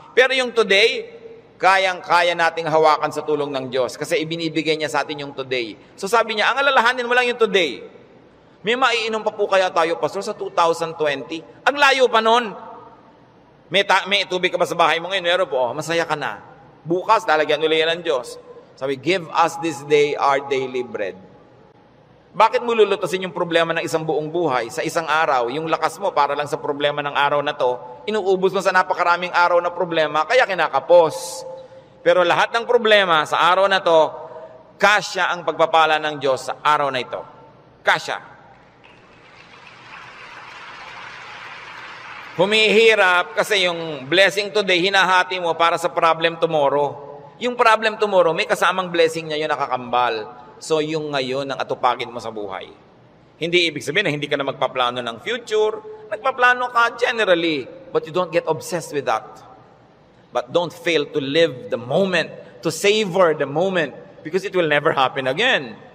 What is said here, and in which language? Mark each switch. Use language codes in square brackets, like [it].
[tl] Pero yung today, kayang-kaya nating hawakan sa tulong ng Diyos. Kasi ibinibigay niya sa atin yung today. So sabi niya, ang alalahanin mo lang yung today. May maiinom pa po kaya tayo, Pastor, sa 2020? Ang layo pa nun. May tubig ka ba sa bahay mo ngayon? Meron po, masaya ka na. Bukas, lalagyan ulit yan ng Diyos. [en] Sabi, give us this day our daily bread. [tl] Bakit mo lulutasin yung problema ng isang buong buhay sa isang araw? Yung lakas mo para lang sa problema ng araw na to, inuubos mo sa napakaraming araw na problema, kaya kinakapos. Pero lahat ng problema sa araw na to, kasya ang pagpapala ng Diyos sa araw na ito. Kasya. Humihirap kasi yung blessing today, hinahati mo para sa problem tomorrow. Yung problem tomorrow, may kasamang blessing niya yung nakakambal. So, yung ngayon ang atupagin mo sa buhay. Hindi ibig sabihin na hindi ka na magpaplano ng future. [en] Nagpaplano ka generally, but you don't get obsessed with that. But don't fail to live the moment, to savor the moment, because it will never happen again.